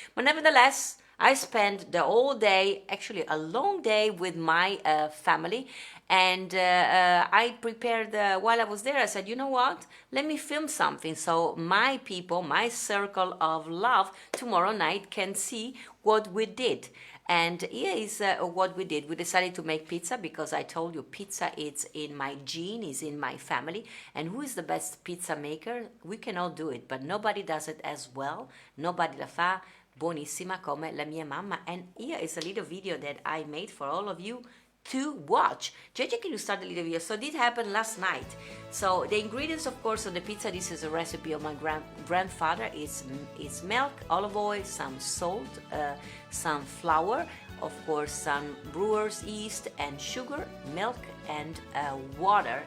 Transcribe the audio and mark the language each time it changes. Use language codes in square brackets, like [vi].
[en] But nevertheless, I spent the whole day, actually a long day, with my family, and I prepared, while I was there, I said, you know what, let me film something so my people, my circle of love, tomorrow night can see what we did. And here is what we did. We decided to make pizza because I told you pizza is in my gene, is in my family. And who is the best pizza maker? We can all do it, but nobody does it as well. Nobody [it] la fa buonissima come la mia mamma. [en] And here is a little video that I made for all of you to watch. JJ, can you start the little video? So this happened last night. So the ingredients, of course, of the pizza, this is a recipe of my grandfather. It's milk, olive oil, some salt, some flour, of course, some brewer's yeast and sugar, milk, and water.